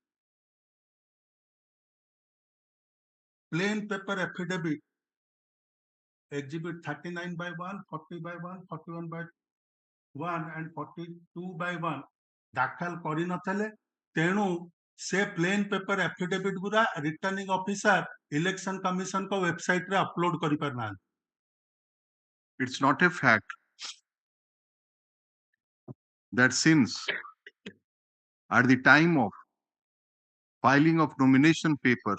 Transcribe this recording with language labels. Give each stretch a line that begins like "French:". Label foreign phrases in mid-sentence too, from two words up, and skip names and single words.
English: plain paper affidavit exhibit 39/1, 40/1, 41/1 and 42/1
Odia: ଦାଖଲ କରିନଥିଲେ, ତେଣୁ ସେ
English: plain paper affidavit ଗୁରା returning officer election commission को website ରେ upload କରିପାରୁନାହାନ୍ତି. It's not a fact that since at the time of filing of nomination papers